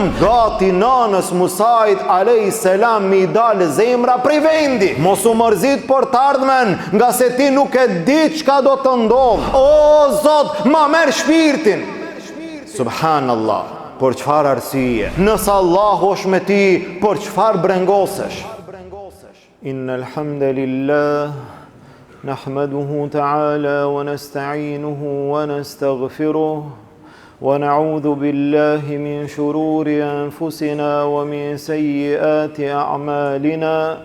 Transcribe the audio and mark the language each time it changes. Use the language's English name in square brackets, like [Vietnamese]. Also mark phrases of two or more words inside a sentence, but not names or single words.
[Albanian] Gati nanës Musait [Arabic] عليه السلام [Albanian] mi dal zemra prej vendi. Mos u mërzit për të ardhmen, nga se ti nuk e di çka do të ndodh. O Zot, ma merr shpirtin. Subhanallah. Por çfarë arsye? Nëse Allahu është me ti, por çfarë brengosesh? [Arabic] إن الحمد لله نحمده تعالى ونستعينه ونستغفره ونعوذ بالله من شرور أنفسنا ومن سيئات أعمالنا.